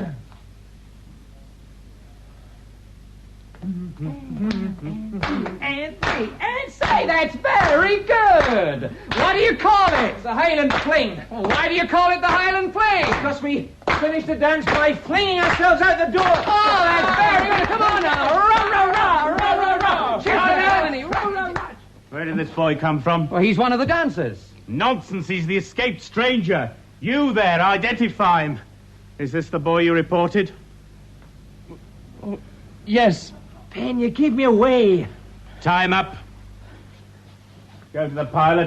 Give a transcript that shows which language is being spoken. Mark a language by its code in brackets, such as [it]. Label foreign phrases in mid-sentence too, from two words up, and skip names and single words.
[en] And three, and say, that's very good. What do you call it? The Highland Fling. Well, why do you call it the Highland Fling? Because we finished the dance by flinging ourselves out the door. Oh, that's very good. Come on now. Rah, rah, rah, rah, rah, rah. Cheers to the colony. Rah, rah, rah. Where did this boy come from? Well, he's one of the dancers. Nonsense, he's the escaped stranger. You there, identify him. Is this the boy you reported? Yes. Pen, you give me away. Time up. Go to the pilot.